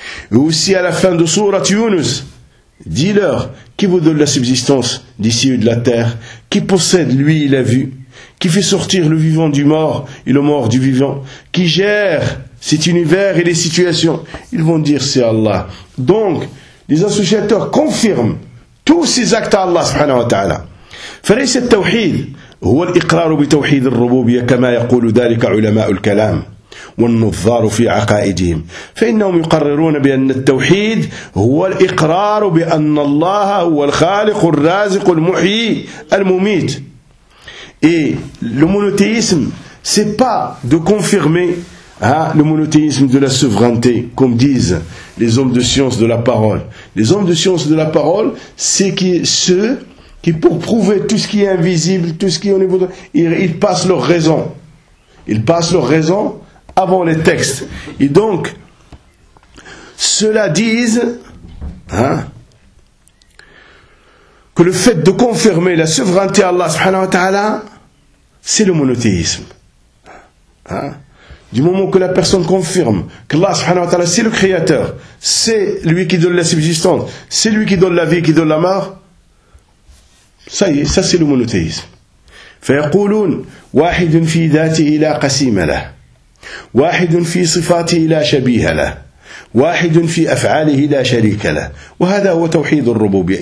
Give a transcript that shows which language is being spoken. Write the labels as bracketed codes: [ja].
[fr] Et aussi à la fin de Sourate Yunus, dis-leur qui vous donne la subsistance des cieux de la terre, qui possède lui la vue, qui fait sortir le vivant du mort et le mort du vivant, qui gère cet univers et les situations, ils vont dire c'est Allah. Donc, les associateurs confirment tous ces actes à Allah subhanahu wa ta'ala. [ar] فليس التوحيد هو الإقرار بتوحيد الربوبية كما يقول ذلك علماء الكلام والنظار في عقائدهم فإنهم يقررون بأن التوحيد هو الإقرار بأن الله هو الخالق الرازق المحيي المميت. [fr] Et le monothéisme, c'est pas de confirmer le monothéisme de la souveraineté, comme disent les hommes de science de la parole. Les hommes de science de la parole, c'est qui, ceux qui, pour prouver tout ce qui est invisible, tout ce qui est au niveau de... Ils passent leur raison. Ils passent leur raison avant les textes. Et donc, ceux-là disent que le fait de confirmer la souveraineté à Allah subhanahu wa ta'ala, c'est le monothéisme. Du moment que la personne confirme qu'Allah subhanahu wa ta'ala c'est le créateur, c'est lui qui donne la subsistance, c'est lui qui donne la vie, qui donne la mort, ça y est, ça c'est le monothéisme. [ar] فيقولون واحد في ذاته لا قسيم له واحد في صفاته لا شبيه له واحد في أفعاله لا شريك له وهذا هو توحيد الربوبية.